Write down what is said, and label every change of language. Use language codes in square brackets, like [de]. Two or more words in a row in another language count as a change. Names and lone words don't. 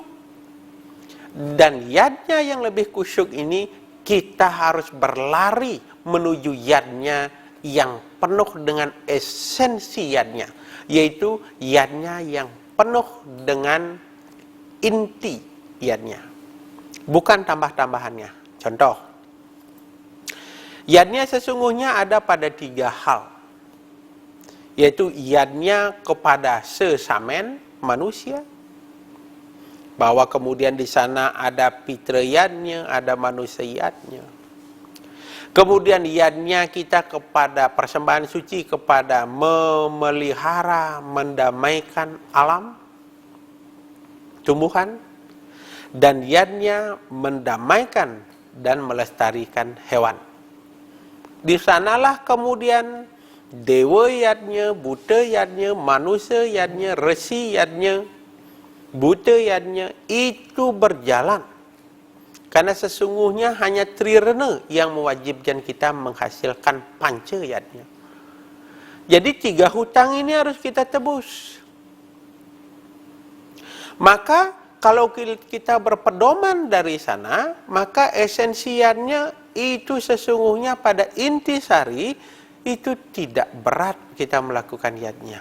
[id] Dan yadnya yang lebih khusyuk ini, kita harus berlari menuju yadnya yang penuh dengan esensi yadnya, yaitu yadnya yang penuh dengan inti yadnya, bukan tambah-tambahannya. Contoh, yadnya sesungguhnya ada pada 3 hal, yaitu yadnya kepada sesamen manusia, bahwa kemudian di sana ada pitra yadnya, ada manusia yadnya. Kemudian yadnya kita kepada persembahan suci, kepada memelihara, mendamaikan alam, tumbuhan, dan yadnya mendamaikan dan melestarikan hewan. Di sanalah kemudian dewa yadnya, buta yadnya, manusia yadnya, resi yadnya, buta yadnya itu berjalan. Karena sesungguhnya hanya trirena yang mewajibkan kita menghasilkan panca yadnya. Jadi 3 hutang ini harus kita tebus. Maka kalau kita berpedoman dari sana, maka esensiannya itu sesungguhnya pada intisari itu tidak berat kita melakukan yadnya.